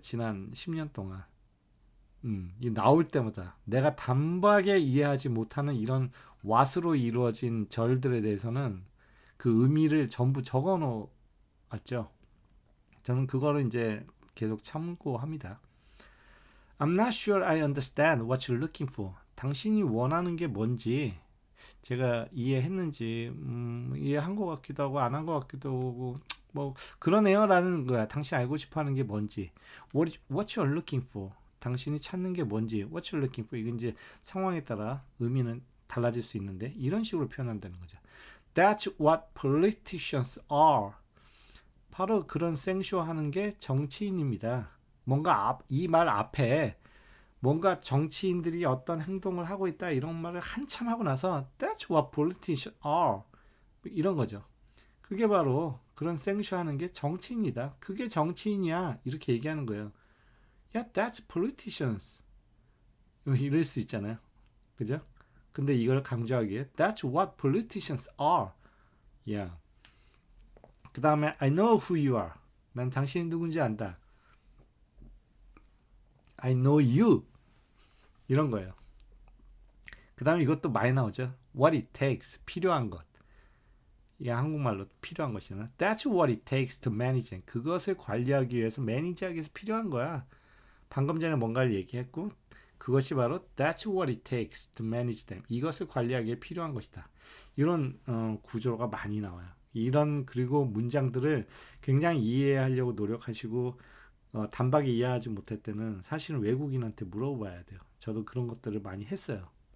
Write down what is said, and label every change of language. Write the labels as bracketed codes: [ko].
[ko] 지난 10년 동안. 나올 때마다 내가 단박에 이해하지 못하는 이런 왓으로 이루어진 절들에 대해서는 그 의미를 전부 적어 놓았죠. 저는 그거를 이제 계속 참고합니다. [en] I'm not sure I understand what you're looking for. [ko] 당신이 원하는 게 뭔지 제가 이해했는지 이해한 것 같기도 하고 안 한 것 같기도 하고 뭐 그러네요 라는 거야. 당신 알고 싶어하는 게 뭔지 [en] what you're looking for. [ko] 당신이 찾는 게 뭔지 [en] what you're looking for. [ko] 이건 이제 상황에 따라 의미는 달라질 수 있는데 이런 식으로 표현한다는 거죠. [en] That's what politicians are. [ko] 바로 그런 생쇼하는 게 정치인입니다. 뭔가 이 말 앞에 뭔가 정치인들이 어떤 행동을 하고 있다 이런 말을 한참 하고 나서 [en] That's what politicians are. [ko] 이런 거죠. 그게 바로 그런 생쇼하는 게 정치인이다. 그게 정치인이야. 이렇게 얘기하는 거예요. [en] Yeah, that's politicians. [ko] 이럴 수 있잖아요. 그죠? 근데 이걸 강조하기에 [en] That's what politicians are. Yeah. [ko] 그 다음에 [en] I know who you are. [ko] 난 당신이 누군지 안다. [en] I know you. [ko] 이런 거예요. 그 다음에 이것도 많이 나오죠. [en] What it takes. [ko] 필요한 것. 이게 한국말로 필요한 것이잖아. [en] That's what it takes to manage them. [ko] 그것을 관리하기 위해서 매니지하기 위해서 필요한 거야. 방금 전에 뭔가를 얘기했고 그것이 바로 [en] That's what it takes to manage them. [ko] 이것을 관리하기 위해 필요한 것이다. 이런 구조가 많이 나와요. 이런 그리고 문장들을 굉장히 이해하려고 노력하시고 단박에 이해하지 못할 때는 사실은 외국인한테 물어봐야 돼요. 저도 그런 것들을 많이 했어요.